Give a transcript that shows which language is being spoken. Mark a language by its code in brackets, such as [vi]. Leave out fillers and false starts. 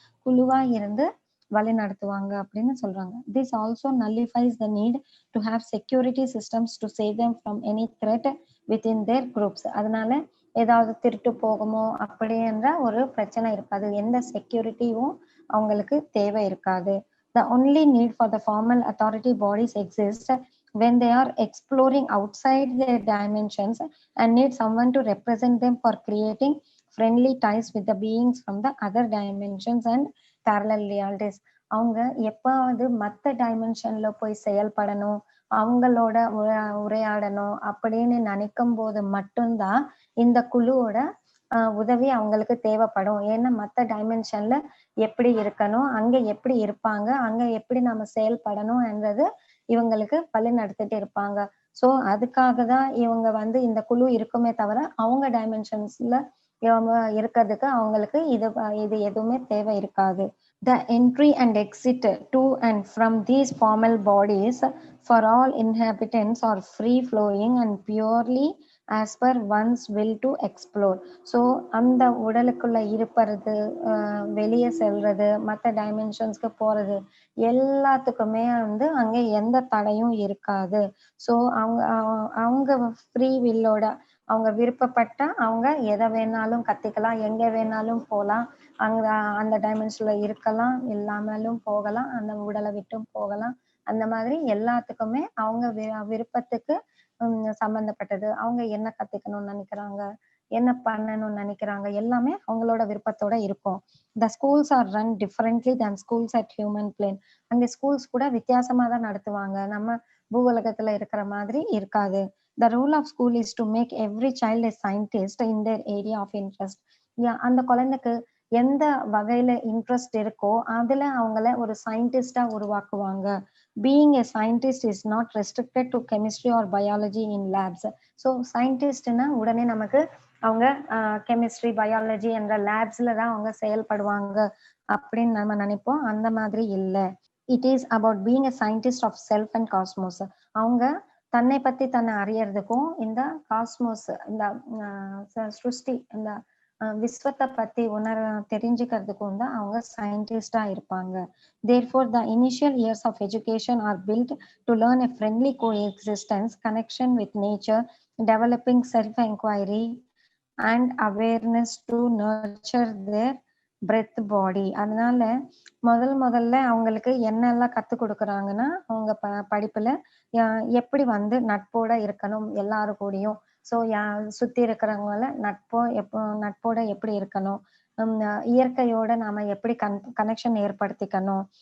[ta] குழுவா இருந்து வழி நடத்துவாங்க அப்படின்னு சொல்றாங்க. [en] This also nullifies the need to have security systems to save them from any threat within their groups. [ta] அதனால ஏதாவது திருட்டு போகுமோ அப்படின்ற ஒரு பிரச்சனை இருக்காது. எந்த செக்யூரிட்டியும் அவங்களுக்கு தேவை இருக்காது. [en] The only need for the formal authority bodies exists when they are exploring outside their dimensions and need someone to represent them for creating friendly ties with the beings from the other dimensions and parallel realities. [ta] அவங்க எப்பாவது மத்த டைமென்ஷன்ல போய் செயல்படணும், அவங்களோட உரையாடணும் அப்படின்னு நினைக்கும் போது மட்டும்தான் இந்த குழுவோட உதவி அவங்களுக்கு தேவைப்படும். ஏன்னா மத்த டைமென்ஷன்ல எப்படி இருக்கணும், அங்க எப்படி இருப்பாங்க, அங்க எப்படி நம்ம செயல்படணும் என்றது இவங்களுக்கு வழி நடத்திட்டு இருப்பாங்க. ஸோ அதுக்காக தான் இவங்க வந்து இந்த குழு இருக்குமே தவிர, அவங்க டைமென்ஷன்ஸ்ல இவங்க இருக்கிறதுக்கு அவங்களுக்கு இது எதுவுமே தேவை இருக்காது. [en] The entry and exit to and from these formal bodies for all inhabitants are free flowing and purely as per one's will to explore. [ta] So அந்த உடலுக்குள்ள இருப்பது, வெளியே செல்றது, மற்ற டைமென்ஷன்ஸ்க்கு போறது எல்லாத்துக்குமே வந்து அங்க எந்த தடையும் இருக்காது. ஸோ அவங்க அவங்க ஃப்ரீ வில்லோட அவங்க விருப்பப்பட்டா அவங்க எதை வேணாலும் கத்துக்கலாம், எங்க வேணாலும் போலாம். அங்க அந்த டைமென்ஷன்ல இருக்கலாம், இல்லாமலும் போகலாம், அந்த உடலை விட்டும் போகலாம். அந்த மாதிரி எல்லாத்துக்குமே அவங்க விருப்பத்துக்கு சம்பந்தப்பட்டது. அவங்க என்ன கத்துக்கணும்னு நினைக்கிறாங்க, என்ன பண்ணணும்னு நினைக்கிறாங்க, எல்லாமே அவங்களோட விருப்பத்தோட இருக்கும். [en] The schools are run differently than schools at human plane. [ta] அங்க ஸ்கூல்ஸ் கூட வித்தியாசமா தான் நடத்துவாங்க. நம்ம பூவுலகத்துல இருக்கிற மாதிரி இருக்காது. [en] The role of school is to make every child a scientist in their area of interest. [ta] அந்த குழந்தைக்கு எந்த வகையில இன்ட்ரெஸ்ட் இருக்கோ அதுல அவங்கள ஒரு சயின்டிஸ்டா உருவாக்குவாங்க. [en] Being a scientist is not restricted to chemistry or biology in labs. [ta] So சயின்டிஸ்ட்னா உடனே நமக்கு அவங்க கெமிஸ்ட்ரி, பயாலஜி என்ற லேப்ஸ்ல தான் அவங்க செயல்படுவாங்க அப்படின்னு நம்ம நினைப்போம். அந்த மாதிரி இல்ல. [en] It is about being a scientist of self and cosmos. [ta] அவங்க தன்னை பத்தி தன்னை அறியறதுக்கும், இந்த காஸ்மோஸ், இந்த சிருஷ்டி, இந்த விஸ்வத்தை பத்தி தெரிஞ்சுக்கிறதுக்கும் தான் அவங்க சயின்டிஸ்டா இருப்பாங்க. [en] Therefore, the initial years of education are built to learn a friendly coexistence, connection with nature, developing self-inquiry and awareness to nurture their breath body. [ta] அதனால முதல்ல அவங்களுக்கு என்னெல்லாம் கத்துக் கொடுக்குறாங்கன்னா, அவங்க படிப்புல எப்படி வந்து நட்போட இருக்கணும் எல்லாரு கூடயும். ஸோ சுத்தி இருக்கிறவங்கள நட்போட எப்படி இருக்கணும், இயற்கையோட நாம எப்படி கனெக்ஷன் ஏற்படுத்திக்கணும்.